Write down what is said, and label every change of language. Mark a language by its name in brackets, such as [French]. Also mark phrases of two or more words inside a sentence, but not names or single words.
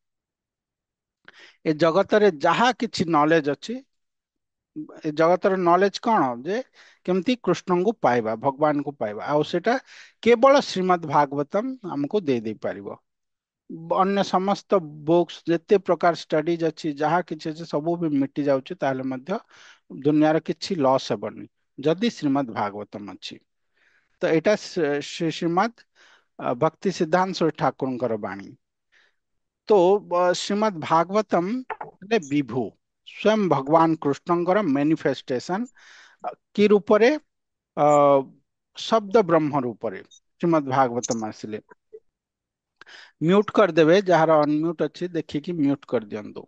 [Odia] ଏ ଜଗତରେ ଯାହା କିଛି ନଲେଜ ଅଛି, ଏ ଜଗତର ନଲେଜ କଣ ଯେ କେମିତି କୃଷ୍ଣଙ୍କୁ ପାଇବା, ଭଗବାନଙ୍କୁ ପାଇବା, ଆଉ ସେଟା କେବଳ ଶ୍ରୀମଦ୍ ଭାଗବତମ ଆମକୁ ଦେଇ ଦେଇ ପାରିବ। ଅନ୍ୟ ସମସ୍ତ ବୁକ୍ସ ଯେତେ ପ୍ରକାର ଷ୍ଟଡିଜ ଅଛି, ଯାହା କିଛି ଅଛି, ସବୁ ବି ମିଟି ଯାଉଛି, ତାହେଲେ ମଧ୍ୟ ଦୁନିଆର କିଛି ଲସ୍ ହେବନି ଯଦି ଶ୍ରୀମଦ୍ ଭାଗବତମ ଅଛି। ତ ଏଇଟା ଶ୍ରୀ ଶ୍ରୀମଦ୍ ଭକ୍ତି ସିଦ୍ଧାନ୍ତ ଠାକୁରଙ୍କର ବାଣୀ। ତ ଶ୍ରୀମଦ୍ ଭାଗବତମ ମାନେ ବିଭୁ, ସ୍ୱୟଂ ଭଗବାନ କୃଷ୍ଣଙ୍କର ମ୍ୟାନିଫେଷ୍ଟେସନ କି ରୂପରେ? ଅ ଶବ୍ଦ ବ୍ରହ୍ମ ରୂପରେ ଶ୍ରୀମଦ୍ ଭାଗବତମ ଆସିଲେ। ମ୍ୟୁଟ କରିଦେବେ, ଯାହାର ଅନମ୍ୟୁଟ ଅଛି ଦେଖିକି ମ୍ୟୁଟ କରିଦିଅନ୍ତୁ।